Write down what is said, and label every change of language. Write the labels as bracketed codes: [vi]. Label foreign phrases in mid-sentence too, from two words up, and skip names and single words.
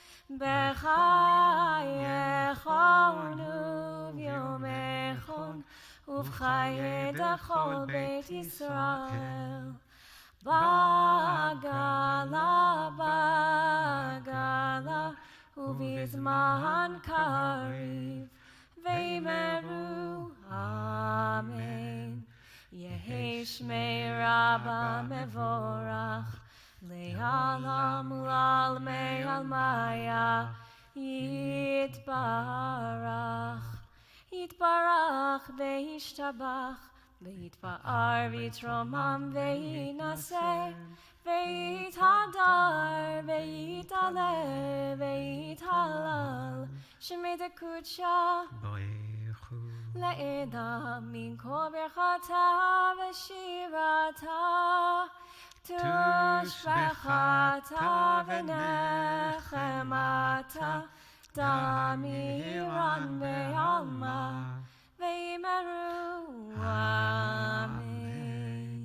[arc] בחייכון וביומיכון ובחיי דכל בית ישראל בעגלא ובזמן קריב ואמרו, Amen. יהא שמיה רבא מברך, לעלם ולעלמי עלמיא, יתברך. יתברך וישתבח, ויתפאר ויתרומם ויתנשא, ויתהדר, ויתעלה, ויתהלל, שמיה דקודשא, לעלא מן כל ברכתא ושירתא, תשבחתא ונחמתא, דאמירן בעלמא, ואמרו, Amen.